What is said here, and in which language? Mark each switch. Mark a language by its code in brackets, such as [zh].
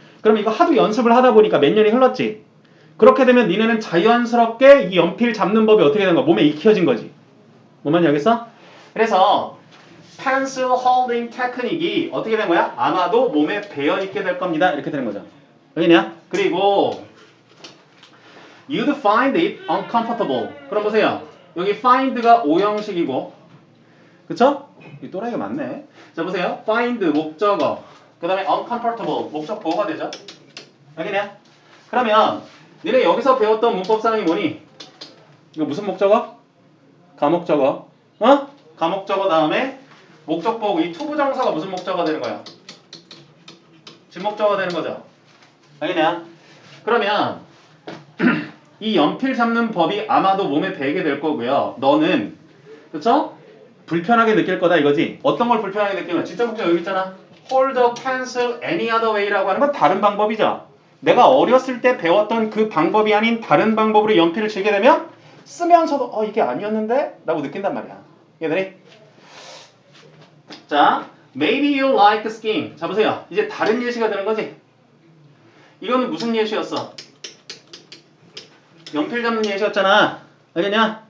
[ko] 그럼 이거 하도 연습을 하다 보니까 몇 년이 흘렀지. 그렇게 되면 니네는 자연스럽게 이 연필 잡는 법이 어떻게 되는 거야? 몸에 익혀진 거지. 뭔 말인지 알겠어? 그래서 pencil holding technique이 어떻게 된 거야? 아마도 몸에 배어있게 될 겁니다. 이렇게 되는 거죠. 여기냐? [en] 그리고 you'd find it uncomfortable. [ko] 그럼 보세요. 여기 find가 오형식이고 그쵸? 이 또라이가 맞네. 자 보세요. find 목적어 그 다음에 uncomfortable 목적 보호가 되죠. 여기냐? 그러면 니네 여기서 배웠던 문법사항이 뭐니? 이거 무슨 목적어? 가목적어. 어? 가목적어 다음에 목적 보고 이 투부정사가 무슨 목적어가 되는 거야? 진목적어가 되는 거죠. 알겠냐? 그러면 이 연필 잡는 법이 아마도 몸에 배게 될 거고요. 너는 그쵸? 불편하게 느낄 거다 이거지. 어떤 걸 불편하게 느끼는 거야? 진짜 목적 여기 있잖아. [en] Hold the pencil any other way [ko] 라고 하는 건 다른 방법이죠. 내가 어렸을 때 배웠던 그 방법이 아닌 다른 방법으로 연필을 쥐게 되면 쓰면서도 이게 아니었는데? 라고 느낀단 말이야. 얘들이? 자, [en] maybe you like skiing. [ko] 자 보세요. 이제 다른 예시가 되는 거지. 이거는 무슨 예시였어? 연필 잡는 예시였잖아. 알겠냐?